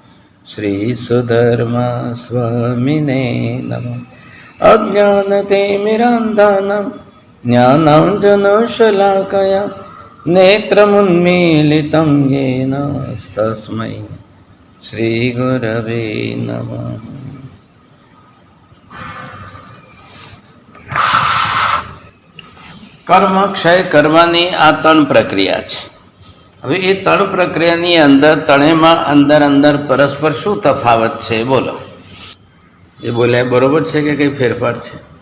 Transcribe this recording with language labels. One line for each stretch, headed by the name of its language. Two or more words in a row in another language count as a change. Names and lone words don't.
Sanskrit: श्रीसुधर्मस्वामिने नमः। अज्ञानतिमिरान्धानां ज्ञानाञ्जनशलाकया नेत्रमुन्मीलितं येन तस्मै श्रीगुरवे नमः।
Gujarati: કર્મ ક્ષય કરવાની આ ત્રણ પ્રક્રિયા છે. હવે એ ત્રણ પ્રક્રિયાની અંદર ત્રણેયમાં અંદર પરસ્પર શું તફાવત છે બોલો? એ બોલ્યા બરોબર છે કે કંઈ ફેરફાર છે?